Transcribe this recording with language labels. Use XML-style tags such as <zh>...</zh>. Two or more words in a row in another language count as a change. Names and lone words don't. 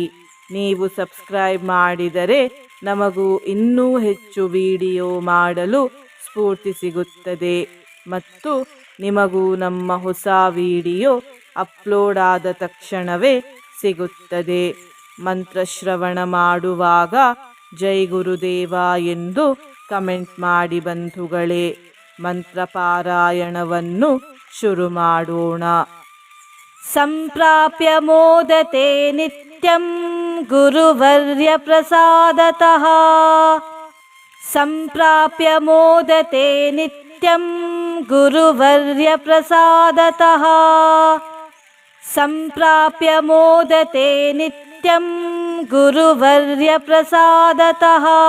<kn>ನೀವು ಸಬ್ಸ್ಕ್ರೈಬ್ ಮಾಡಿದರೆ ನಮಗೂ ಇನ್ನೂ ಹೆಚ್ಚು ವಿಡಿಯೋ ಮಾಡಲು ಸ್ಫೂರ್ತಿ ಸಿಗುತ್ತದೆ ಮತ್ತು ನಿಮಗೂ ನಮ್ಮ ಹೊಸ ವಿಡಿಯೋ ಅಪ್ಲೋಡ್ ಆದ ತಕ್ಷಣವೇ ಸಿಗುತ್ತದೆ. ಮಂತ್ರಶ್ರವಣ ಮಾಡುವಾಗ ಜೈ ಗುರುದೇವ ಎಂದು ಕಮೆಂಟ್ ಮಾಡಿ ಬಂಧುಗಳೇ. ಮಂತ್ರ ಪಾರಾಯಣವನ್ನು ಶುರು ಮಾಡೋಣ.</kn> <sa>ಸಂಪ್ರಾಪ್ಯ ಮೋದತೆ ನಿತ್ಯಂ ಗುರುವರ್ಯ ಪ್ರಸಾದತಃ. ಸಂಪ್ರಾಪ್ಯ ಮೋದತೆ ನಿತ್ಯಂ ಗುರುವರ್ಯ ಪ್ರಸಾದತಃ. ಸಂಪ್ರಾಪ್ಯ ಮೋದತೆ ನಿತ್ಯಂ ಗುರುವರ್ಯ ಪ್ರಸಾದತಃ.</sa>